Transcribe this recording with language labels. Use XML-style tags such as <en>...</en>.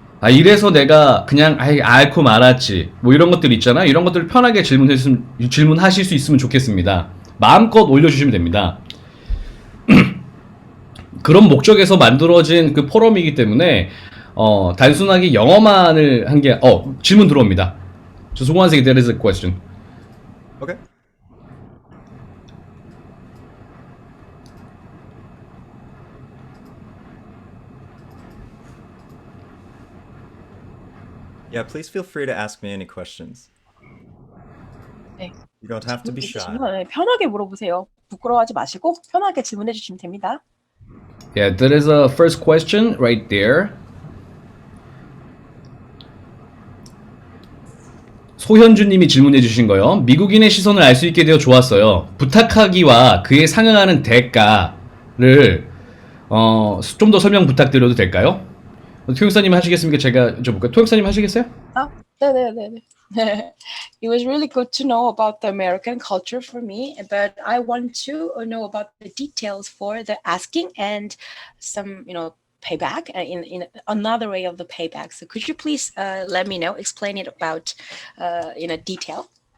<ko>이래서 내가 그냥 앓고 말았지. 뭐 이런 것들 있잖아. 이런 것들을 편하게 질문하실 수 있으면 좋겠습니다. 마음껏 올려주시면 됩니다. 그런 목적에서 만들어진 그 포럼이기 때문에 단순하게 영어만을 한 게 질문 들어옵니다.</ko> <en>Just one second, there is a question. Okay. Yeah, please feel free to ask me any questions.</en> <ko>네.</ko> <en>You don't have to be shy.</en> <ko>질문 편하게 물어보세요. 부끄러워하지 마시고 편하게 질문해 주시면 됩니다.</ko> <en>Yeah, there is a first question right there.</en> <ko>소현주님이 질문해 주신 거요. 미국인의 시선을 알 수 있게 되어 좋았어요. 부탁하기와 그에 상응하는 대가를 좀 더 설명 부탁드려도 될까요? 토용사님 하시겠습니까? 제가 여쭤볼까요? 토용사님 하시겠어요? 네네네네.</ko> <en>It was really good to know about the American culture for me, but I want to know about the details for the asking and some, payback in another way of the payback. So could you please let me know, explain it about in a detail?</en>